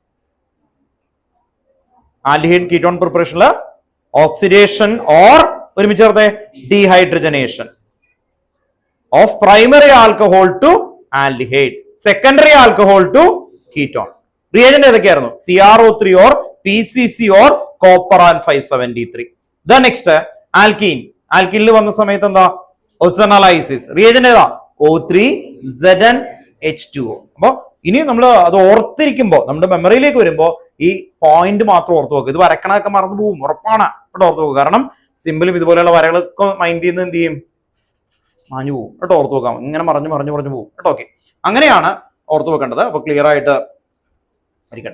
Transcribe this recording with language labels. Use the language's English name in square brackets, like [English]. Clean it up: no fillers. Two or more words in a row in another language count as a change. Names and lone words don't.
[English] aldehyde ketone [Malayalam] പ്രിപ്പറേഷനിൽ [English] oxidation or [Malayalam] ഒരുമിച്ച് ചേർത്തെ [English] dehydrogenation of primary alcohol to aldehyde, secondary alcohol to ketone. [Malayalam] റിയേജന്റ് ഏതൊക്കെയായിരുന്നു? [English] CrO3 or PCC or copper and 573. the next alkene. [Malayalam] ആൽക്കീനിൽ വന്ന സമയത്ത് എന്താ? ഓസോണലൈസിസ്. റിയേജന്റ് ഏതാ? O3ZnH2O. അപ്പൊ ഇനി നമ്മൾ അത് ഓർത്തിരിക്കുമ്പോൾ നമ്മുടെ മെമ്മറിയിലേക്ക് വരുമ്പോൾ ഈ പോയിന്റ് മാത്രം ഓർത്ത് നോക്കുക. ഇത് വരക്കണൊക്കെ മറന്നു പോകും, ഉറപ്പാണ്. ഇവിടെ ഓർത്ത് നോക്കുക. കാരണം സിമ്പിളും ഇതുപോലെയുള്ള വരകളൊക്കെ മൈൻഡ് ചെയ്യുന്ന എന്ത് ചെയ്യും? മാഞ്ഞു പോകും. കേട്ടോ, ഓർത്ത് നോക്കാം. ഇങ്ങനെ മറിഞ്ഞു പോകും. കേട്ടോ, ഓക്കെ. അങ്ങനെയാണ് ഓർത്ത് വെക്കേണ്ടത്. അപ്പൊ ക്ലിയർ ആയിട്ട് ഇരിക്കട്ടെ.